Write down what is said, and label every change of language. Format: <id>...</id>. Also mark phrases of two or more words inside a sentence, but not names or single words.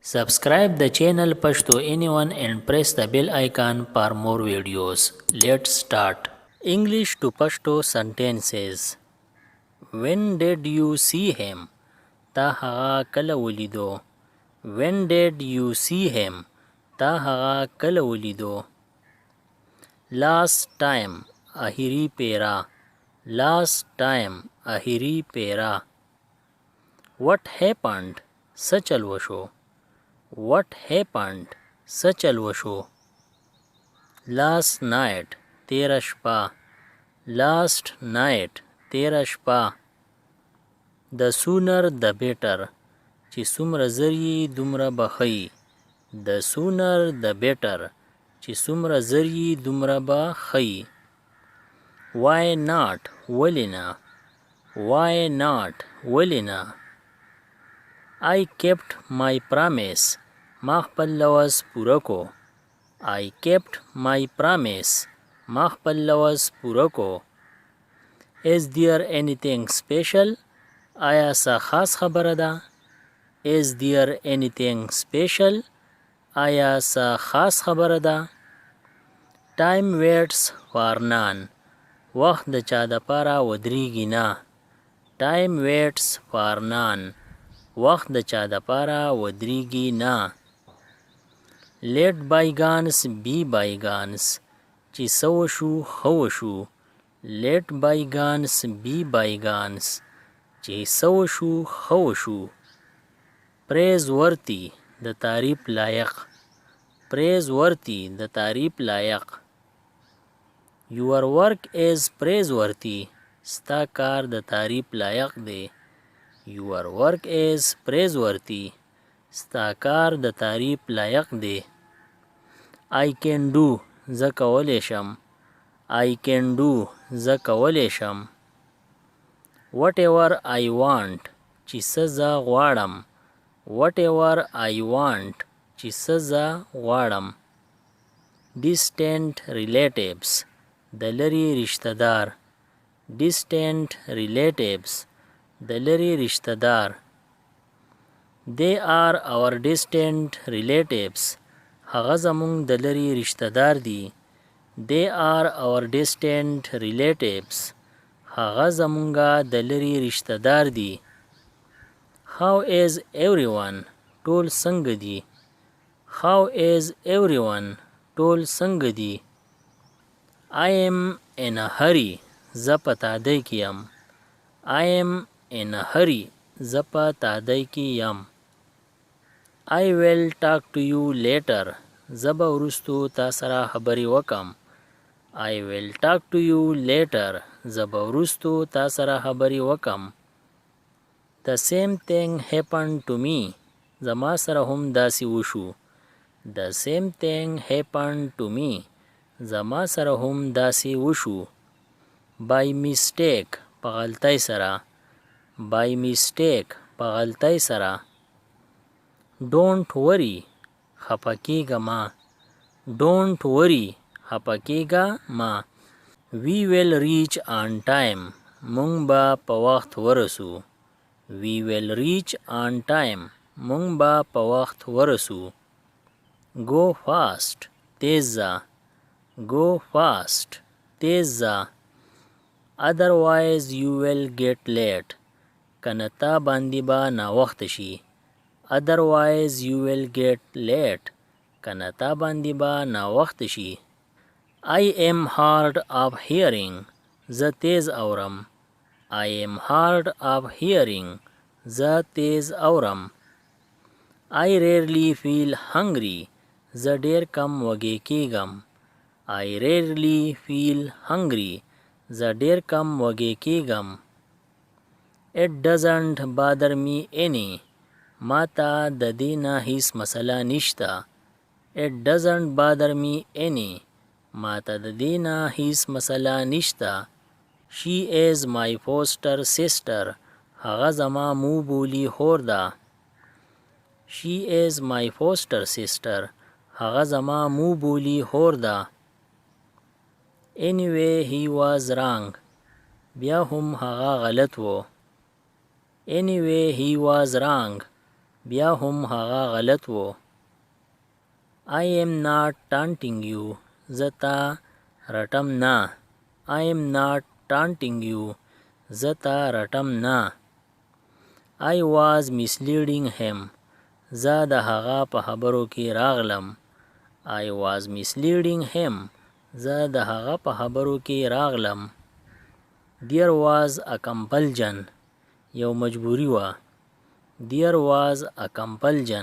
<en>Subscribe the channel Pashto Anyone and press the bell icon for more videos. Let's start. English to Pashto sentences. When did you see him?</en> <ps>تا هغه کله ولیدو.</ps> <en>When did you see him?</en> <ps>تا هغه کله ولیدو.</ps> <en>Last time</en> <ps>اخیری پیرا.</ps> <en>Last time</en> <ps>اخیری پیرا.</ps> <en>What happened?</en> <ps>څه چل وشو.</ps> <en>What happened?</en> <ps>څه چل وشو.</ps> <en>Last night</en> <ps>تیره شپه.</ps> <en>Last night</en> <ps>تیره شپه.</ps> <en>The sooner the better</en> <ps>چې څومره زر یې دومره به ښه یي.</ps> <en>The sooner the better</en> <ps>چې څومره زر یې دومره به ښه یي.</ps> <en>Why not</en> <ps>ولې نه.</ps> <en>Why not</en> <ps>ولې نه.</ps> <en>I kept my promise</en> <ps>ما خپل لوز پوره کو.</ps> <en>I kept my promise</en> <ps>ما خپل لوز پوره کو.</ps> <en>Is there anything special?</en> <ps>آیا څه خاص خبره ده.</ps> <en>Is there anything special?</en> <ps>آیا څه خاص خبره ده.</ps> <en>Time waits for none</en> <ps>وخت د چا دپاره ودرېږي نه.</ps> <en>Time waits for none</en> <ps>وخت د چا دپاره ودرېږي نه.</ps> <en>Let bygones be bygones</en> <ps>چې څه وشو ښه وشو.</ps> <en>Let bygones be bygones</en> <ps>چې څه وشو ښه وشو. Praiseworthy د تعریف لایق. Praiseworthy د تعریف لایق.</ps> <en>Your work is praiseworthy</en> <ps>ستا کار د تعریف لایق دی.</ps> <en>Your work is praiseworthy</en> <ps>ستا کار د تعریف لایق دی.</ps> <en>I can do</en> <ps>زه کولی شم.</ps> <en>I can do</en> <ps>زه کولی شم.</ps> <en>Whatever I want</en> <ps>چې څه زه غواړم.</ps> <en>Whatever I want</en> <ps>چې څه زه غواړم.</ps> <en>Distant relatives</en> <ps>د لرې رشته دار.</ps> <en>Distant relatives</en> <ps>د لرې رشته دار.</ps> <en>They are our distant relatives</en> <ps>هغه زمونږ د لرې رشته دار دي.</ps> <en>They are our distant relatives</en> <ps>هغه زمونږه د لرې رشته دار دي.</ps> <en>How is everyone</en> <ps>ټول څنګه دي.</ps> <en>How is everyone</en> <ps>ټول څنګه دي.</ps> <en>I am in a hurry</en> <ps>زه په تادۍ کې یم.</ps> <en>I am in a hurry</en> <ps>زه په تادۍ کې یم.</ps> <en>I will talk to you later</en> <ps>زه به وروستو تا سره خبرې وکم.</ps> <en>I will talk to you later</en> <ps>زه به وروستو تا سره خبرې وکم.</ps> <en>The same thing happened to me</en> <ps>زما سره هم داسې وشو.</ps> <en>The same thing happened to me</en> <ps>زما سره هم داسې وشو.</ps> <en>By mistake</en> <ps>په غلطۍ سره.</ps> <en>By mistake</en> <ps>په غلطۍ سره.</ps> <en>Don't worry</en> <ps>خفه کېږه مه.</ps> <en>Don't worry</en> <ps>خفه کېږه مه.</ps> <en>We will reach on time</en> <ps>مونږ به په وخت ورسو.</ps> <en>We will reach on time</en> <ps>مونږ به په وخت ورسو.</ps> <en>Go fast</en> <ps>تیز ځه.</ps> <en>Go fast</en> <ps>تیز ځه.</ps> <en>Otherwise you will get late</en> <ps>کنه تا باندې به ناوخته شي.</ps> <en>Otherwise you will get late</en> <ps>کنه تا باندې به ناوخته شي.</ps> <en>I am hard of hearing</en> <ps>زه تیز اورم.</ps> <en>I am hard of hearing</en> <ps>زه تیز اورم.</ps> <en>I rarely feel hungry</en> <ps>زه ډیر کم وږی کېږم.</ps> <en>I rarely feel hungry</en> <ps>زه ډیر کم وږی کېږم.</ps> <en>It doesn't bother me any</en> <ps>ما ته د دې نه هیڅ مسله نشته.</ps> <en>It doesn't bother me any</en> <ps>ما ته د دې نه هیڅ مسله نشته.</ps> <en>She is my foster sister</en> <ps>هغه زما مو بولی خور ده.</ps> <en>She is my foster sister</en> <ps>هغه زما مو بولی خور ده.</ps> <en>Anyway he was wrong</en> <ps>بیا هم هغه غلط و.</ps> <en>Anyway he was wrong</en> <ps>بیا هم هغه غلط و.</ps> <en>I am not taunting you.</en> <ps>زه تا رټم نه.</ps> <en>I am not taunting you.</en> <ps>زه تا رټم نه.</ps> <en>I was misleading him.</en> <ps>زه د هغه په خبرو کې راغلم.</ps> <en>I was misleading him.</en> <ps>زه د هغه په خبرو کې راغلم.</ps> <en>There was a compulsion.</en> <ps>یو مجبوری وه.</ps> <en>There was a compulsion.</en>